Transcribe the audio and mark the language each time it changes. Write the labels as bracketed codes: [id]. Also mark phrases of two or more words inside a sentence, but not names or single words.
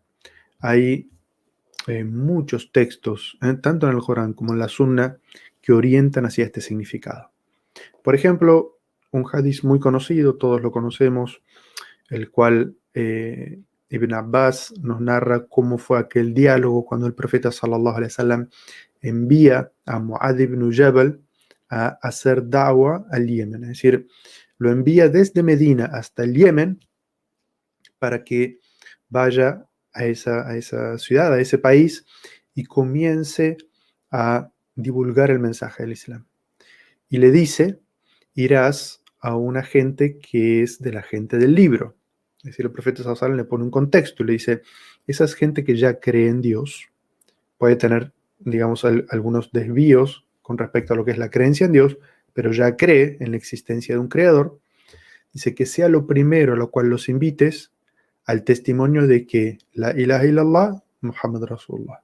[es] Hay muchos textos, tanto en el Corán como en la Sunna, que orientan hacia este significado. Por ejemplo, un hadiz muy conocido, todos lo conocemos, el cual Ibn Abbas nos narra cómo fue aquel diálogo cuando el profeta [ar] صلى الله عليه وسلم [es] envía a Mu'adh ibn Jabal a hacer da'wa al Yemen, es decir, lo envía desde Medina hasta el Yemen para que vaya a esa ciudad, a ese país y comience a divulgar el mensaje del Islam. Y le dice, irás a una gente que es de la gente del libro. Es decir, el profeta [ar] صلى الله عليه وسلم [es] le pone un contexto y le dice, esa es gente que ya cree en Dios, puede tener, digamos, algunos desvíos con respecto a lo que es la creencia en Dios, pero ya cree en la existencia de un creador. Dice que sea lo primero a lo cual los invites al testimonio de que [ar] لا إله إلا الله، محمد رسول الله.